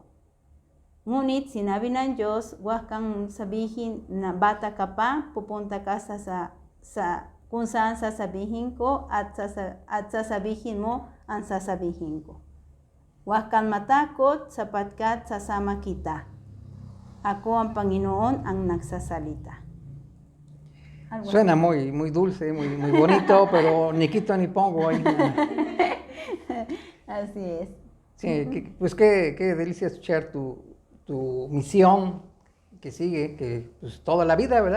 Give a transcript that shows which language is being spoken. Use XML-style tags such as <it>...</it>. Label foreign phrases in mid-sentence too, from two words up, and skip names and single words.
<tl>Ngunit sinabi ng Diyos, huwag kang sabihin na bata ka pa, pupunta ka sa kung saan sasabihin ko at sasabihin mo ang sasabihin ko. Huwag kang matakot sapagkat sasama kita. Ako ang Panginoon ang nagsasalita.</tl> <es>Suena muy, muy dulce, muy, muy bonito, pero ni quito ni pongo ahí. Así es. Sí, pues qué delicia escuchar tu misión que sigue, que pues toda la vida, ¿verdad?</es>